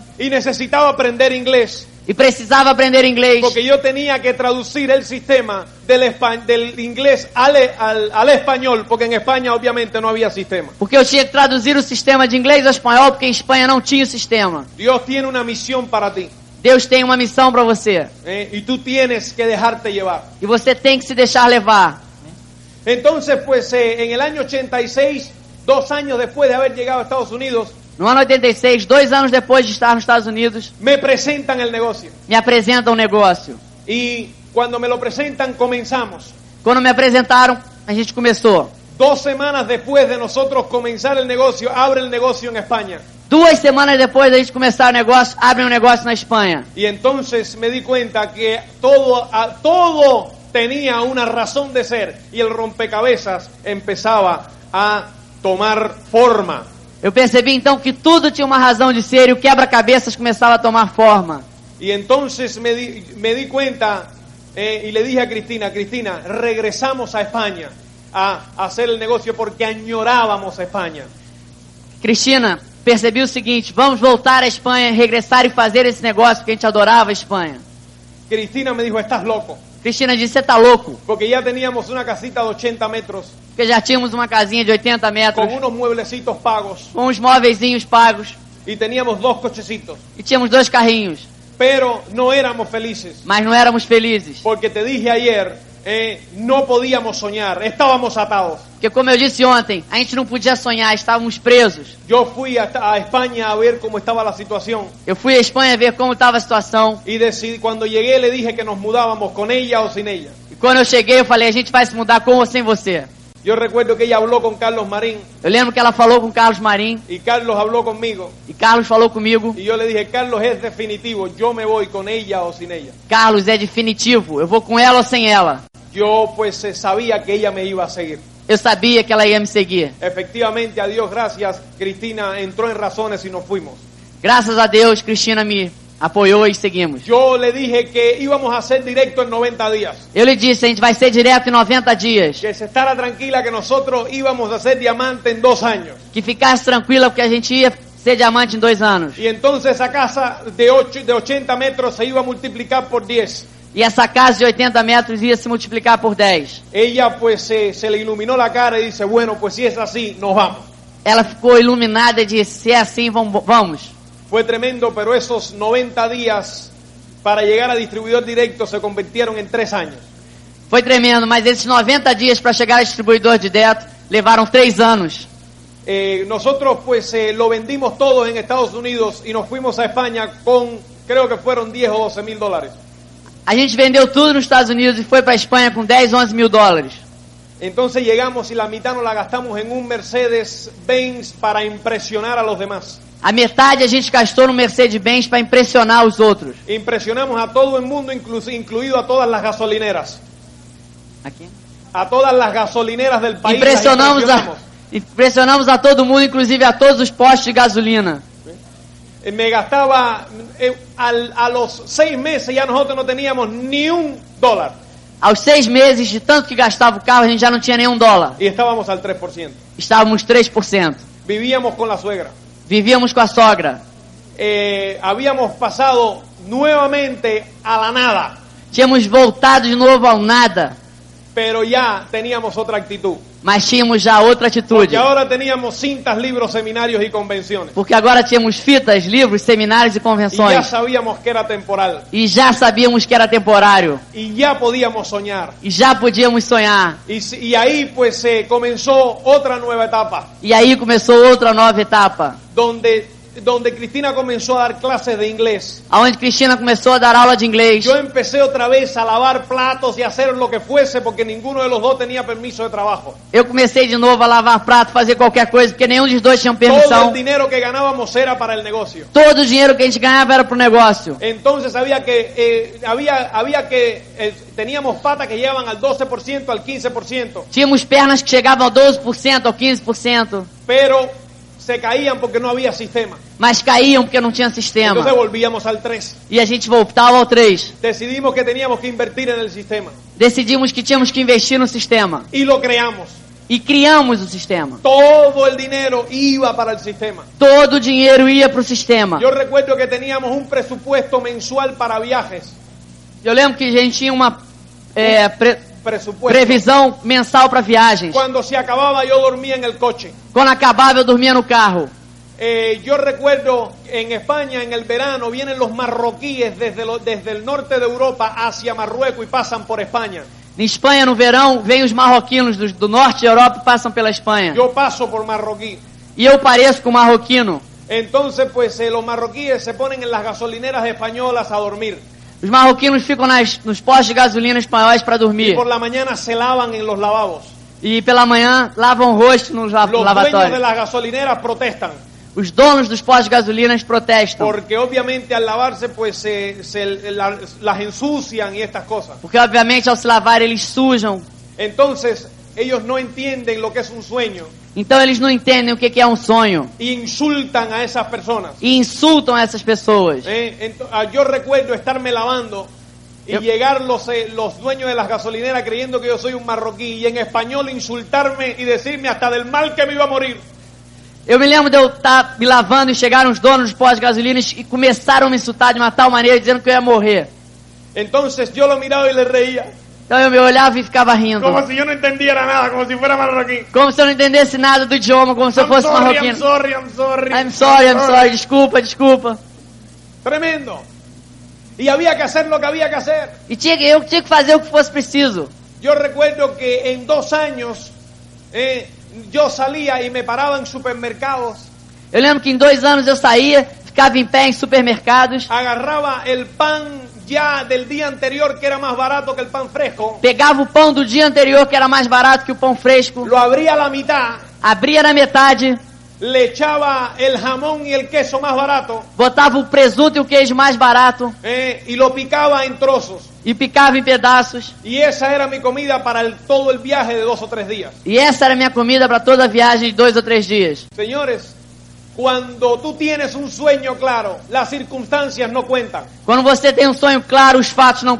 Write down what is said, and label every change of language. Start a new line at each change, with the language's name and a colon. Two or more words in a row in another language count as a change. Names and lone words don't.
Spanish: Y necesitaba aprender inglés.
Portuguese: E precisava aprender inglês.
Spanish: Porque yo tenía que traducir el sistema del inglés al español. Porque en España obviamente no había sistema.
Portuguese: Porque eu tinha que traduzir o sistema de inglês ao espanhol, porque em Espanha não tinha o sistema.
Spanish: Dios tiene una misión para ti.
Portuguese: Deus tem uma missão para você.
Spanish: Y tú tienes que dejarte llevar.
Portuguese: E você tem que se deixar levar.
Spanish: Entonces, pues en el año 86, 2 años después de haber llegado a Estados Unidos,
Portuguese: No ano 86, 2 anos depois de estar nos Estados Unidos,
Spanish: me presentan el negocio.
Portuguese: me apresentam um negócio.
Spanish: Y cuando me lo presentan, comenzamos.
Portuguese: Quando me apresentaram, a gente começou.
Spanish: 2 semanas después de nosotros comenzar el negocio, abre el negocio en España.
Portuguese: 2 semanas depois da gente começar o negócio, abre um negócio na Espanha.
Spanish: Y entonces me di cuenta que todo tenía una razón de ser y el rompecabezas empezaba a tomar forma.
Portuguese: Eu percebi então que tudo tinha uma razão de ser e o quebra-cabeças começava a tomar forma.
Spanish: Y entonces me di cuenta y le dije a Cristina, Cristina, regresamos a España a hacer el negocio porque añorábamos a España.
Portuguese: Cristina, percebi o seguinte, vamos voltar à Espanha, regressar e fazer esse negócio porque a gente adorava a Espanha.
Spanish: Cristina me dijo, estás loco,
Portuguese: Cristina disse, você tá louco?
Spanish: porque ya teníamos una casita de 80 metros
Portuguese: Porque já tínhamos uma casinha de 80 metros,
Spanish: con unos mueblecitos pagos
Portuguese: com uns móveizinhos pagos
Spanish: y teníamos 2 cochecitos,
Portuguese: e tínhamos 2 carrinhos,
Spanish: pero no éramos felices,
Portuguese: mas não éramos felizes.
Spanish: porque te dije ayer, no podíamos soñar, estábamos atados.
Portuguese: Porque como eu disse ontem, a gente não podia sonhar, estávamos presos.
Spanish: Yo fui a España a ver cómo estaba la situación
Portuguese: Eu fui à Espanha ver como estava a situação.
Spanish: y cuando llegué le dije que nos mudábamos con ella o sin ella.
Portuguese: E quando eu cheguei, eu falei, a gente vai se mudar com ou sem você.
Spanish: Yo recuerdo que ella habló con Carlos Marín
Portuguese: Eu lembro que ela falou com Carlos Marim,
Spanish: y Carlos habló conmigo
Portuguese: e Carlos falou comigo,
Spanish: y yo le dije, Carlos, es definitivo, yo me voy con ella o sin ella.
Portuguese: Carlos, é definitivo, eu vou com ela ou sem ela.
Spanish: Yo pues sabía que ella me iba a seguir.
Portuguese: Eu sabia que ela ia me seguir.
Spanish: Efectivamente, a Dios gracias, Cristina entró en razones y nos fuimos.
Portuguese: Graças a Deus, Cristina me apoiou e seguimos.
Spanish: Yo le dije que íbamos a hacer directo en 90 días.
Portuguese: Eu lhe disse, a gente vai ser direto em 90 dias.
Spanish: Que se estará tranquila que nosotros íbamos a ser diamante en 2 años.
Portuguese: Que ficasse tranquila porque a gente ia ser diamante em 2 anos.
Spanish: Y entonces esa casa de 80 metros se iba a multiplicar por 10.
Portuguese: E essa casa de 80 metros ia se multiplicar por 10.
Spanish: Ella pues se le iluminó la cara y dice, bueno, pues si es así, nos vamos.
Portuguese: Ela ficou iluminada e disse, se é assim, vamos.
Spanish: Fue tremendo, pero esos 90 días para llegar a distribuidor directo se convirtieron en 3 años.
Portuguese: Foi tremendo, mas esses 90 dias para chegar a distribuidor direto levaram 3 anos.
Spanish: Nosotros pues lo vendimos todo en Estados Unidos y nos fuimos a España con, creo que fueron 10 o 12 mil dólares.
Portuguese: A gente vendeu tudo nos Estados Unidos e foi para a Espanha com 10, 11 mil dólares.
Spanish: Entonces llegamos y la mitad nos la gastamos en un Mercedes-Benz para impresionar a los demás.
Portuguese: A metade a gente gastou no Mercedes-Benz para impressionar os outros.
Spanish: Impresionamos a todo el mundo, incluido a todas las gasolineras.
Portuguese: Aqui.
Spanish: A todas las gasolineras del país.
Portuguese: Impressionamos a todo mundo, inclusive a todos os postos de gasolina.
Spanish: Me gastaba, a los 6 meses ya nosotros no teníamos ni $1.
Portuguese: Aos 6 meses, de tanto que gastava o carro, a gente já não tinha nenhum dólar.
Spanish: Y estábamos al 3%.
Portuguese: Estávamos 3%.
Spanish: Vivíamos con la suegra.
Portuguese: Vivíamos com a sogra.
Spanish: Habíamos pasado nuevamente a la nada.
Portuguese: Tínhamos voltado de novo ao nada.
Spanish: Pero ya teníamos otra actitud.
Portuguese: Mas tínhamos já outra atitude.
Spanish: Porque ahora teníamos cintas, libros, seminarios y convenciones.
Portuguese: Porque agora tínhamos fitas, livros, seminários e
Spanish: Y ya
Portuguese: convenções.
Spanish: sabíamos que era temporal.
Portuguese: E já sabíamos que era temporário.
Spanish: Y ya podíamos soñar.
Portuguese: E já podíamos sonhar.
Spanish: Y ahí pues comenzó otra nueva etapa.
Portuguese: E aí começou outra nova etapa.
Spanish: Donde Cristina comenzó a dar clases de inglés.
Portuguese: Onde Cristina começou a dar aula de inglês.
Spanish: Yo empecé otra vez a lavar platos y a hacer lo que fuese porque ninguno de los dos tenía permiso de trabajo.
Portuguese: Eu comecei de novo a lavar prato, fazer qualquer coisa, porque nenhum dos dois tinha
Spanish: Todo
Portuguese: permissão.
Spanish: el dinero que ganábamos era para el negocio.
Portuguese: Todo o dinheiro que a gente ganhava era pro negócio.
Spanish: Entonces teníamos patas que llegaban al 12%, al 15%,
Portuguese: Tínhamos pernas que chegavam ao 12%, ao 15%,
Spanish: pero se caían porque no había sistema.
Portuguese: mas caíam porque não tinha sistema.
Spanish: Entonces volvíamos al 3.
Portuguese: E a gente voltava ao 3.
Spanish: Decidimos que teníamos que invertir en el sistema
Portuguese: Decidimos que tínhamos que investir no sistema.
Spanish: y lo creamos.
Portuguese: E criamos o sistema.
Spanish: Todo el dinero iba para el sistema.
Portuguese: Todo o dinheiro ia pro sistema.
Spanish: Yo recuerdo que teníamos un presupuesto mensual para viajes.
Portuguese: Eu lembro que a gente tinha uma
Spanish: Presupuesto.
Portuguese: previsão mensal para viagens.
Spanish: Cuando se acababa yo dormía en el coche.
Portuguese: Quando acabava eu dormia no carro.
Spanish: Yo recuerdo en España en el verano vienen los marroquíes desde el norte de Europa hacia Marruecos y pasan por España.
Portuguese: Em Espanha, no verão, vêm os marroquinos do norte da Europa e passam pela Espanha.
Spanish: Yo paso por marroquí.
Portuguese: E eu pareço com marroquino.
Spanish: Entonces pues los marroquíes se ponen en las gasolineras españolas a dormir.
Portuguese: Os marroquinos ficam nos postos de gasolina espanhóis para
Spanish: Y
Portuguese: dormir.
Spanish: por la mañana se lavan en los lavabos.
Portuguese: E pela manhã lavam o rosto nos
Spanish: Los dueños de
Portuguese: lavatórios.
Spanish: las gasolineras protestan.
Portuguese: os donos dos postos de gasolina protestam.
Spanish: porque obviamente al lavarse pues las ensucian y estas cosas.
Portuguese: Porque, obviamente, ao se lavar, eles sujam.
Spanish: Entonces ellos no entienden lo que es un sueño
Portuguese: Então, eles não entendem o que é um sonho.
Spanish: e insultan a esas personas.
Portuguese: E insultam essas pessoas.
Spanish: Yo recuerdo estarme lavando y Yo- llegar los dueños de las gasolineras creyendo que yo soy un marroquí y en español insultarme y decirme hasta del mal que me iba a morir.
Portuguese: Eu me lembro de eu estar me lavando e chegaram os donos dos postos de gasolina e começaram a me insultar de uma tal maneira, dizendo que eu ia morrer.
Spanish: Entonces yo lo miraba y le reía,
Portuguese: Então eu me olhava e ficava rindo.
Spanish: como si yo no entendiera nada, como si fuera marroquí.
Portuguese: Como se eu não entendesse nada do idioma, como se eu fosse
English: I'm
Portuguese: marroquino.
English: sorry. I'm sorry,
Portuguese: desculpa.
Spanish: Tremendo. Y había que hacer lo que había que hacer.
Portuguese: E eu tinha que fazer o que fosse preciso.
Spanish: Yo recuerdo que en 2 años yo salía y me paraba en supermercados,
Portuguese: Eu lembro que em 2 anos eu saía, ficava em pé em supermercados,
Spanish: agarraba el pan ya del día anterior que era más barato que el pan fresco,
Portuguese: pegava o pão do dia anterior, que era mais barato que o pão fresco,
Spanish: lo abría a la mitad,
Portuguese: abria na metade,
Spanish: le echaba el jamón y el queso más barato
Portuguese: botava o presunto e o queijo mais barato
Spanish: y lo picaba en trozos.
Portuguese: e picava em pedaços.
Spanish: Y esa era mi comida para todo el viaje de 2 o 3 días.
Portuguese: E essa era a minha comida para toda a viagem de 2 ou 3 dias.
Spanish: Señores, cuando tú tienes un sueño claro, las circunstancias no cuentan.
Portuguese: Quando você tem um sonho claro, os fatos não